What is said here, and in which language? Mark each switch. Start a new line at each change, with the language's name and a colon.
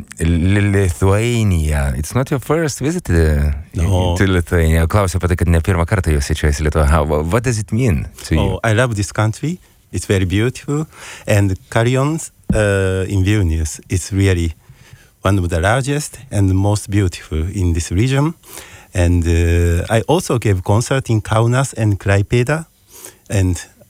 English: Lithuania, it's not your first visit to Lithuania.
Lithuanian: Klausiu apie tai, kad ne pirmą kartą jūs svečiuojasi Lietuvoje.
English: What does it mean to you? Oh, I love this country. It's very beautiful. And Carillons in Vilnius is really one of the largest and most beautiful in this region. And I also gave concert in Kaunas and Klaipėda. And